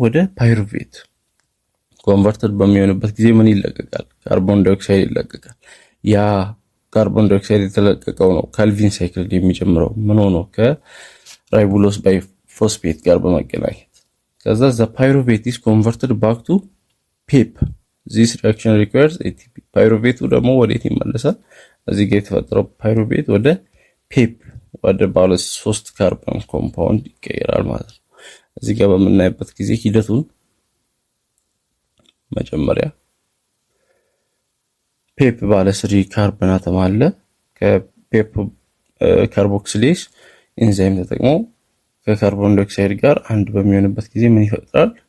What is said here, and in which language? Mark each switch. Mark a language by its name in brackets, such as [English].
[Amharic] ወደ ፓይሩቬት። ኮንቨርትድ በሚሆንበት ጊዜ ምን ይለቀቃል? ካርቦን ዳይኦክሳይድ ይለቀቃል። ያ ካርቦን ዳይኦክሳይድ የተለቀቀው ነው ካልቪን ሳይክል የሚጀምረው ምን ሆኖ? ከራይቦሎስ ባይፎስፌት ጋር በመገናኘት። ከዛ [English] the pyruvate is converted back to PEP. this reaction requires ATP። [Amharic] ፓይሩቬቱ ደግሞ ወዴት ይመለሳል? እዚህ ጋር የተፈጠረው ፓይሩቬት ወደ ፔፕ ወደ ባለ 3 ካርበን ኮምፓውንድ ይቀየራል ማለት ነው። እዚህ ጋር በምናይበት ጊዜ ሂደቱን መጀመሪያ ፔፕ ባለ 3 ካርበን አተም አለ። ከፔፕ ካርቦክሲሌዝ ኤንዛይም ተጠቅሞ ከካርቦን ዳይኦክሳይድ ጋር አንድ በሚሆንበት ጊዜ ምን ይፈጥራል?